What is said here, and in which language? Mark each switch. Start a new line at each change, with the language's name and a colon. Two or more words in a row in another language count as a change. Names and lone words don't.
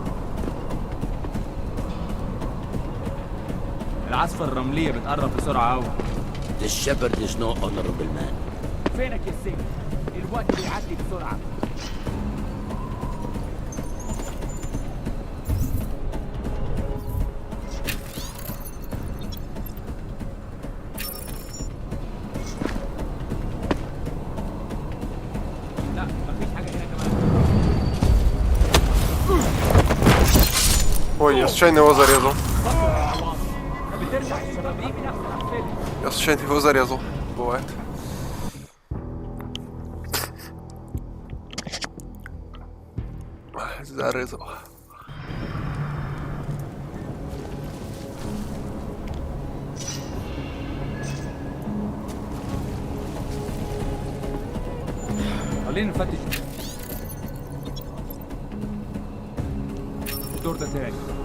Arabic: العاصفة الرملية بتقرب بسرعة قوي.
English: This shepherd is no honorable man.
Arabic: فينك يا سيف؟ الوقت بيعدي بسرعة. لا مفيش حاجة هنا كمان.
Russian: Ой, я случайно его зарезал.
Arabic: بترجع الشبابيك نفسها بتقفل.
Russian: Я случайно его зарезал. Бывает. Зарезал.
Arabic: خلينا نفتش الدور ده تاني.